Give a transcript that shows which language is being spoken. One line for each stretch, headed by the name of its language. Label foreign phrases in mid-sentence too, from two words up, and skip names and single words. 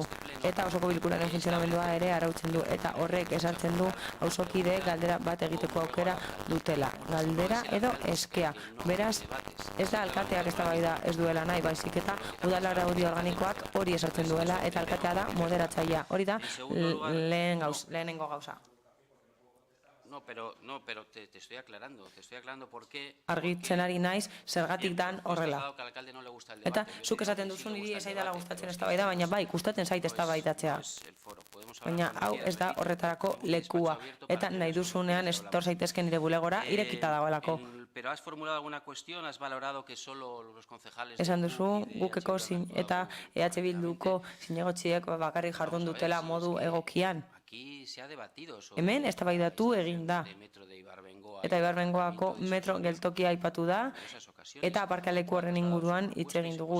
Basque: Eta osoko bilkuraren funtzionamendua ere arautzen du. Eta horrek esartzen du auzokide galdera bat egiteko aukera dutela. Galdera edo eskea. Beraz, ez da alkateak eztabaida ez duela nahi, baizik eta udal araudi organikoak hori esartzen duela eta alkatea da moderatzailea. Hori da lehenengo gauza.
Spanish: No, pero te estoy aclarando por qué...
Basque: Argitzen ari naiz, zergatik dan horrela. Eta zuk esaten duzu niri ez zaidala gustatzen eztabaida, baina bai, gustatzen zait eztabaidatzea. Baina hau ez da horretarako lekua. Eta nahi duzunean etor zaitezke nire bulegora irekita dagoelako.
Spanish: Pero has formulado alguna cuestión, has valorado que solo los concejales...
Basque: Esan duzu, gukeko eta EH Bilduko zinegotziek bakarrik jardun dutela modu egokian. Hemen eztabaidatu egin da. Eta Ibarbengoako metro geltokia aipatu da, eta aparkaleku horren inguruan hitz egin dugu.